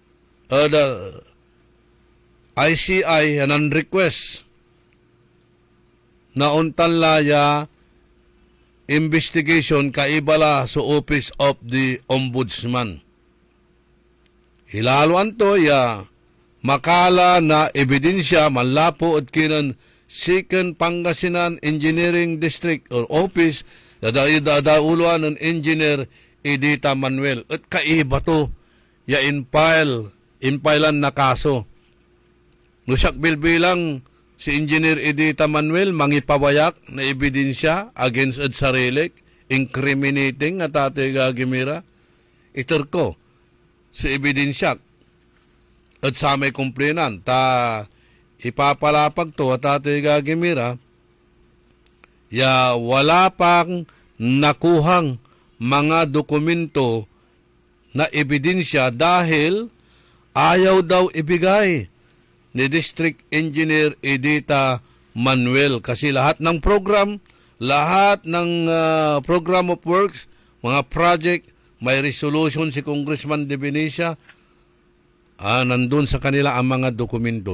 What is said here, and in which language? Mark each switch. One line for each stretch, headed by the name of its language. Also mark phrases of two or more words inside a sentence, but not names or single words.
Pangasinan: ICI yanan request na untan laya investigation kaibala sa Office of the Ombudsman. Hilaluan to ya makala na ebidensya manlapo at kinan Second Pangasinan Engineering District or Office na dauluan ng Engineer Edita Manuel at kaiba to ya infilean na kaso. Nusak bilbilang si Engineer Edita Manuel mangipawayak na ebidensya against at sarilik, incriminating at ato'y gagimira. Itor ko si ebidensya. at sa may complainant.
Filipino: Ipapalapag to at Ate Gagimira, wala pang nakuhang mga dokumento na ebidensya dahil ayaw daw ibigay ni District Engineer Edita Manuel kasi lahat ng program, lahat ng
English: program of works,
Filipino: mga project, may resolution si Congressman De Venecia, nandun sa kanila ang mga dokumento.